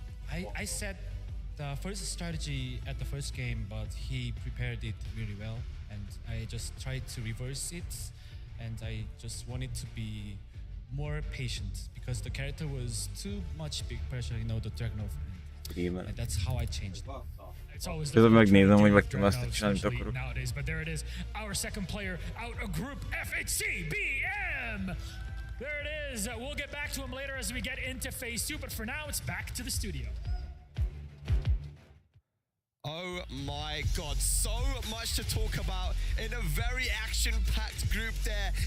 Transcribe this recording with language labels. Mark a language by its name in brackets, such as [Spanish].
[English] I set the first strategy at the first game, but he prepared it really well. And I just tried to reverse it. And I just wanted to be more patient because the character was too much big pressure, you know, the Dragunov. And that's how I changed it. It's always [Hungarian] Közben megnézem, hogy meg tudom azt csinálni, amit akarok. [English] Nowadays, but there it is. Our second player out of Group FHCBM. There it is. We'll get back to him later as we get into phase 2, but for now, it's back to the studio. Oh my God, so much to talk about in a very action-packed group there.